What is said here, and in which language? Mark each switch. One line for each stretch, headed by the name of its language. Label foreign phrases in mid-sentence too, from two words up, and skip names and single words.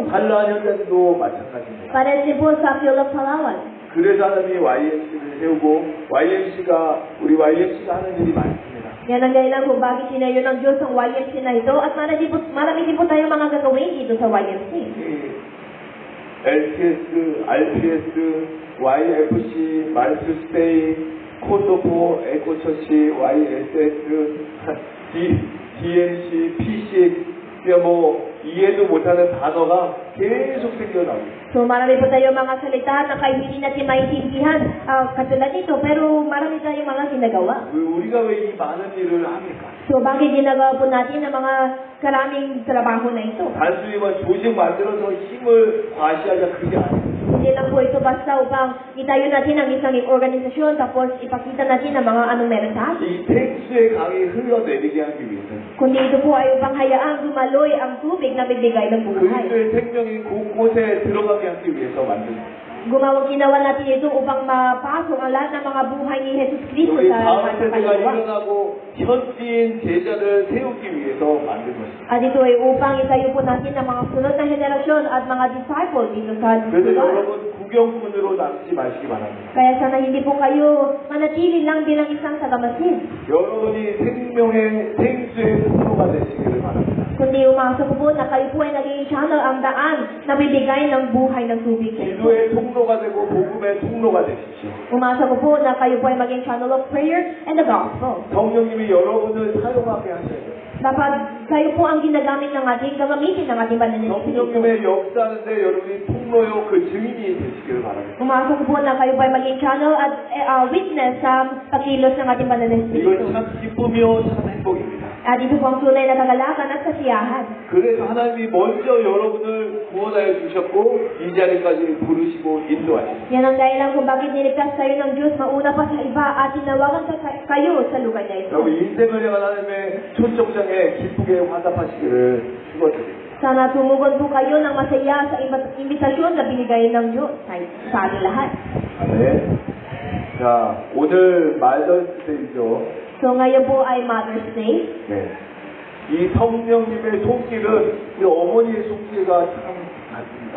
Korean: 한라한 현장도 마찬가지입니다.
Filipino: Parehas din po sa
English: field of
Filipino: Palawan.
Korean: 그래서 하나님이 YMC를 세우고 우리 YMC가 하는 일이 많습니다.
Filipino: Yan ang dahilan kung bakit sinayo ng Diyos ang YMC na ito at marami din po tayong mga gagawin dito sa YMC.
Korean: LTS, RPS, YFC, 말스스테이, 코소포, 에코처치, YSS, DNC, PC, 이해도 못하는 단어가 계속 생겨나고.
Filipino: So marami po tayong mga salita na kahit hindi natin maintindihan katulad nito, pero marami tayong mga ginagawa.
Korean: 우리가 왜 이 많은 일을 합니까?
Filipino: So bakit ginagawa po natin ang mga karaming trabaho na ito?
Korean: 단순히 조직 만들어서 힘을 과시하자 그게 아니에요.
Filipino: Hindi Hindi lang po ito basta upang itayo natin ang isang organisasyon tapos ipakita natin ang mga anong meron sa atin.
Korean: 이 탱수의 강이 흘러내리게 하기 위해서는
Filipino: Kundi ito po ay upang hayaang dumaloy ang tubig na bibigay ng buhay.
Korean: 그리스도의 생명이 곳곳에 들어가게 하기 위해서 만든
Filipino: Ginawa natin ito upang mapasok ang lahat ng mga buhay ni Jesus Cristo
Korean: 우리
Filipino: sa
Korean: 다음
Filipino: kanyang
Korean: 세대가
Filipino: kaluluwa.
Korean: 일어나고 현지인 제자를 세우기 위해서 만든 것입니다.
Filipino: At ito ay upang itayo po natin ang mga sunod na henerasyon at mga disciples dito sa
Korean: 그래서
Filipino: lugar.
Korean: 여러분 구경꾼으로 남지 마시기 바랍니다.
Filipino: Kaya sana hindi po kayo manatili lang bilang isang tagamasid.
Korean: 여러분이 생명의 생수의 통로가 되시기를 바랍니다.
Filipino: Kundi umasa ko po na kayo po ay naging channel ang daan na bibigay ng buhay ng tubig.
Korean: 기도의 통로가 되고 복음의 통로가 되십시오.
Filipino: Umasa ko po na kayo po ay maging
English: channel of prayer and the gospel.
Korean: 성령님이 여러분을 사용하게 하셔야 돼요.
Filipino: Dapat kayo po ang ginagamit ng ating gagamitin ng ating banal na Espiritu.
Korean: 성령님의 역사하는데 여러분이 통로요 그 증인이 되시기를 바랍니다.
Filipino: Umasa ko po na kayo po ay maging channel at witness sa pagkilos ng ating banal na Espiritu.
Korean: 이건 참 기쁨이요 참 행복입니다.
Filipino: At ito po ang tunay na kagalakan at kasiyahan.
Korean: 그래서 하나님이 먼저 여러분을 구원하여 주셨고 이 자리까지 부르시고 인도하셨습니다.
Filipino: Yan ang dahilan kung bakit niligtas tayo ng Diyos mauna pa sa iba at tinawagan kayo sa lugar na ito.
Korean: 여러분 인생을 향한 하나님의 초청장에 기쁘게 화답하시기를 축원드립니다.
Filipino: Sana tumugon po kayo ng masaya sa imbitasyon na binigay ng Diyos sa ating lahat.
Korean: 아멘. 자 오늘 마더스데이죠.
Filipino: So ngayon po ay Mother's Day.
Korean: 네. 이 성령님의 손길은 이 어머니의 손길과 참 같습니다.